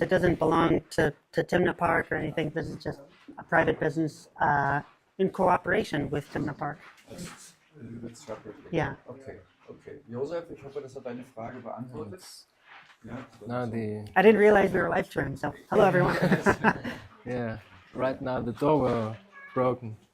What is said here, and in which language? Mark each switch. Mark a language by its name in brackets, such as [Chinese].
[English] It doesn't belong to Timna Park or anything. This is just a private business in cooperation with Timna Park. it's separately. Yeah. Okay, okay. [German] Josef, ich hoffe, das hat deine Frage beantwortet. Ja, [English] Now the I didn't realize we were live streaming, so hello everyone. yeah. Right now the door were broken.